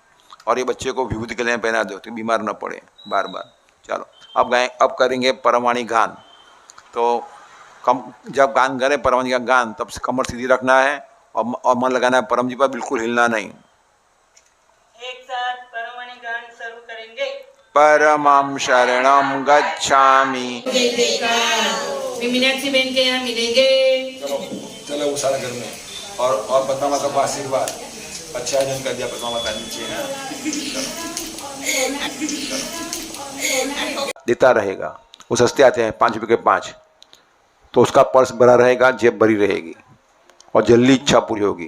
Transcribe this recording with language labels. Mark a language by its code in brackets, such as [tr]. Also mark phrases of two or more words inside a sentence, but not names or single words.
[hi] और ये बच्चे को विभूति के लिए पहना दो तो बीमार न पड़े बार बार। चलो अब करेंगे परमवाणी गान। तो जब गान करें परमवाणी का गान तब से कमर सीधी रखना है और मन लगाना है परम जी पर, बिल्कुल हिलना नहीं। एक साथ परमवाणी गान शुरू करेंगे। [sa] परमं शरणं गच्छामि। [hi] मीनाक्षी बेन के यहाँ मिलेंगे। चलो उषा नगर में। और पद्मा माता का आशीर्वाद अच्छा आयोजन कर दिया। पद्मा माता नीचे देता रहेगा। वो सस्ते आते हैं 5 रुपये के 5, तो उसका पर्स भरा रहेगा, जेब भरी रहेगी और जल्दी इच्छा पूरी होगी।